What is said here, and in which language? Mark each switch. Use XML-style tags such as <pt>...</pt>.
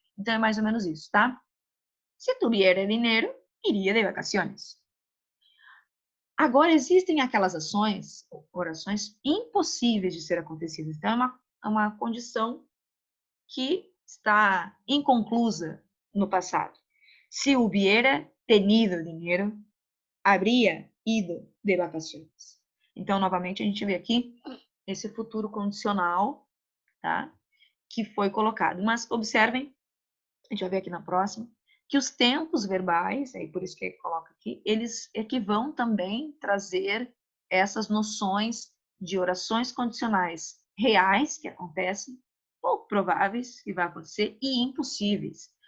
<pt>Então é mais ou menos isso, tá?</pt> <es>Se tuviera dinheiro, iria de vacaciones.</es> <pt>Agora, existem aquelas ações, orações impossíveis de ser acontecidas. Então, é uma condição que está inconclusa no passado.</pt> <es>Se hubiera tenido dinheiro, habría ido de vacaciones.</es> <pt>Então, novamente, a gente vê aqui esse futuro condicional, tá? Que foi colocado. Mas observem, a gente vai ver aqui na próxima, que os tempos verbais, aí por isso que ele coloca aqui, eles é que vão também trazer essas noções de orações condicionais reais que acontecem, pouco prováveis que vai acontecer e impossíveis.</pt>